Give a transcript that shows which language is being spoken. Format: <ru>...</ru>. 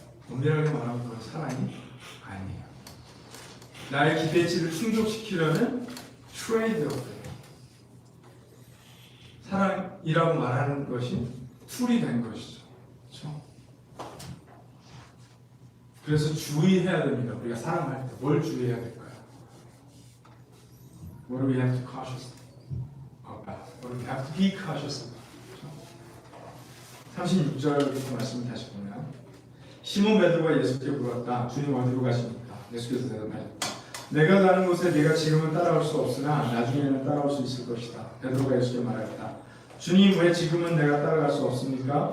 <ko>엄밀하게 말하면 그건 사랑이 아니에요. 나의 기대치를 충족시키려는 트레이드오프예요. 사랑이라고 말하는 것이 툴이 된 것이죠. 그렇죠? 그래서 주의해야 됩니다. 우리가 사랑할 때 뭘 주의해야 될까요?</ko> <en>What do we have to cautious about? What do we have to be cautious about?</en> <ko>36절 말씀을 다시 보면 시몬 베드로가 예수께 물었다. 주님 어디로 가십니까? 예수께서 대답하셨다. 내가 가는 곳에 네가 지금은 따라올 수 없으나 나중에는 따라올 수 있을 것이다. 베드로가 예수께 말했다. 주님 왜 지금은 내가 따라갈 수 없습니까?</ko>